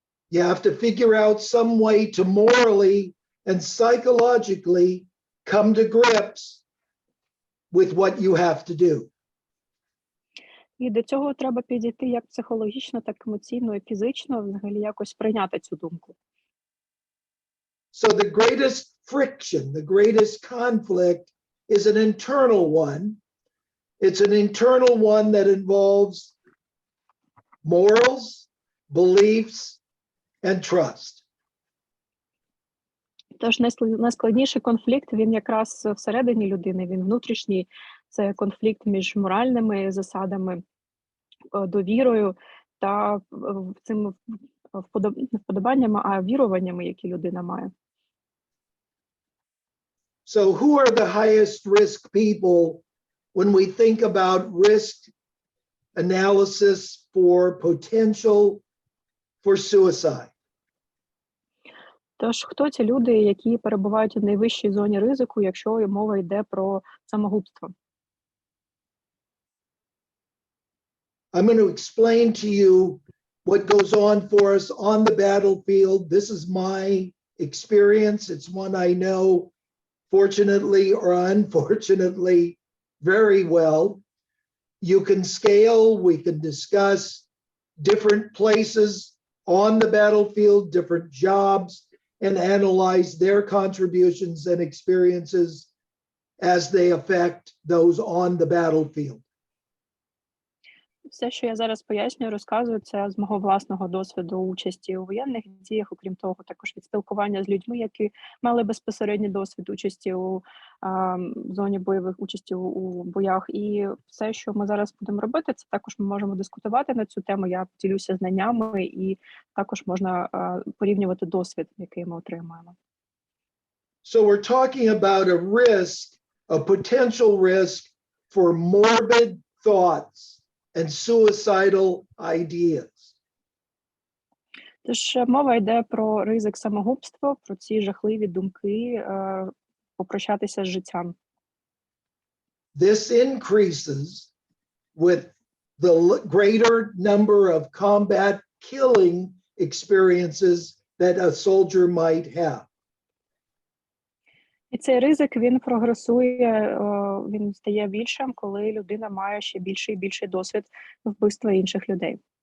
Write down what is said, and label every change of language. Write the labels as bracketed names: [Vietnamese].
[English] You have to figure out some way to morally and psychologically come to grips with what you have to do. [Ukrainian] І до цього треба підійти як психологічно, так емоційно і фізично, взагалі якось прийняти цю думку. [English] So the greatest friction, the greatest conflict is an internal one. It's an internal one that involves morals, beliefs, and trust. [Ukrainian] Тож найскладніший конфлікт, він якраз всередині людини, він внутрішній. Це конфлікт між моральними засадами, довірою та цими не вподобаннями, а віруваннями, які людина має. [English] So who are the highest risk people when we think about risk analysis for potential for suicide? [Ukrainian] Тож, хто ці люди, які перебувають у найвищій зоні ризику, якщо мова йде про самогубство? [English] I'm going to explain to you what goes on for us on the battlefield. This is my experience. It's one I know, fortunately or unfortunately, very well. You can scale, we can discuss different places on the battlefield, different jobs, and analyze their contributions and experiences as they affect those on the battlefield. [Ukrainian] Все, що я зараз пояснюю, розказую, це з мого власного досвіду участі у воєнних діях, окрім того, також від спілкування з людьми, які мали безпосередній досвід участі у зоні бойових, участі у боях. І все, що ми зараз будемо робити, це також ми можемо дискутувати на цю тему. Я поділюся знаннями і також можна порівнювати досвід, який ми отримаємо. [English] So we're talking about a risk, a potential risk for morbid thoughts and suicidal ideas. [Ukrainian] Тож мова йде про ризик самогубства, про ці жахливі думки, попрощатися з життям. [English] This increases with the greater number of combat killing experiences that a soldier might have. [Ukrainian] І цей ризик, він прогресує, він стає більшим, коли людина має ще більший і більший досвід вбивства інших людей.